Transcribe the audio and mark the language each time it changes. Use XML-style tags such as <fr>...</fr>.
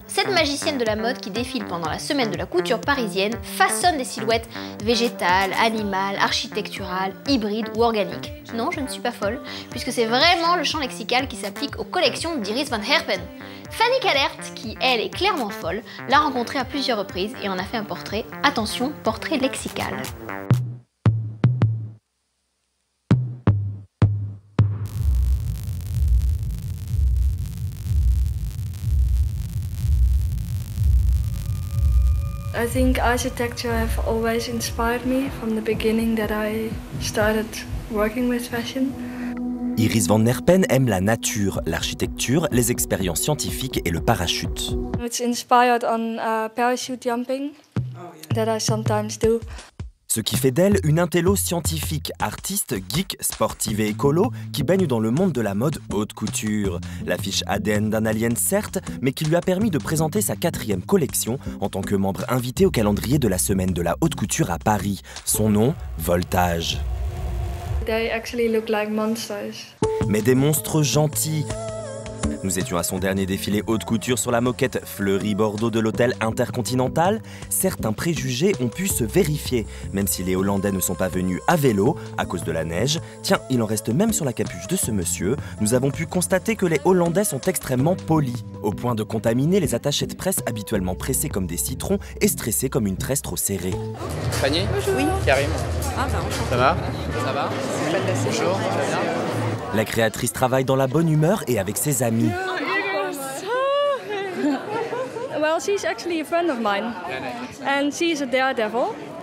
<fr>Cette magicienne de la mode qui défile pendant la semaine de la couture parisienne façonne des silhouettes végétales, animales, architecturales, hybrides ou organiques. Non, je ne suis pas folle, puisque c'est vraiment le champ lexical qui s'applique aux collections d'Iris van Herpen. Fanny Calert, qui elle est clairement folle, l'a rencontrée à plusieurs reprises et en a fait un portrait. Attention, portrait lexical.</fr> <en>I think architecture have always inspired me from the beginning that I started working with fashion.</en> <fr>Iris van Herpen aime la nature, l'architecture, les expériences scientifiques et le parachute.</fr> <en>It's inspired on parachute jumping that I sometimes do.</en> <fr>Ce qui fait d'elle une intello scientifique, artiste, geek, sportive et écolo qui baigne dans le monde de la mode haute couture. La fiche ADN d'un alien certes, mais qui lui a permis de présenter sa 4e collection en tant que membre invité au calendrier de la semaine de la haute couture à Paris. Son nom, Voltage.</fr> <en>They actually look like monsters.</en> <fr>Mais des monstres gentils. Nous étions à son dernier défilé haute couture sur la moquette Fleury Bordeaux de l'hôtel Intercontinental. Certains préjugés ont pu se vérifier, même si les Hollandais ne sont pas venus à vélo à cause de la neige. Tiens, il en reste même sur la capuche de ce monsieur. Nous avons pu constater que les Hollandais sont extrêmement polis, au point de contaminer les attachés de presse habituellement pressés comme des citrons et stressés comme une tresse trop serrée. Fanny? Oui. Karim? Ah bah enchanté. Ça va? Ça va? Bonjour, ça va bien? La créatrice travaille dans la bonne humeur et avec ses amis.</fr> <en>Well, she's actually a friend of mine, and she's a daredevil.</en>